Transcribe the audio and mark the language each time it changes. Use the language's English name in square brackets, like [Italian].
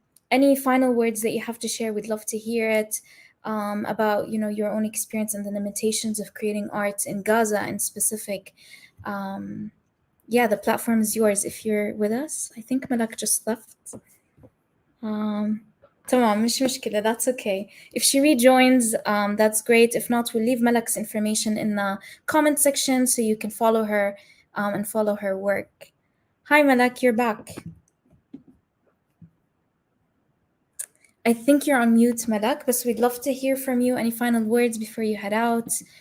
[English] Any final words that you have to share? We'd love to hear it, about, your own experience and the limitations of creating art in Gaza in specific. The platform is yours if you're with us. I think Malak just left. [Arabic] تمام, مش مشكلة, [English] that's okay. If she rejoins, that's great. If not, we'll leave Malak's information in the comment section so you can follow her and follow her work. Hi Malak, you're back. I think you're on mute, Malak, but we'd love to hear from you. Any final words before you head out?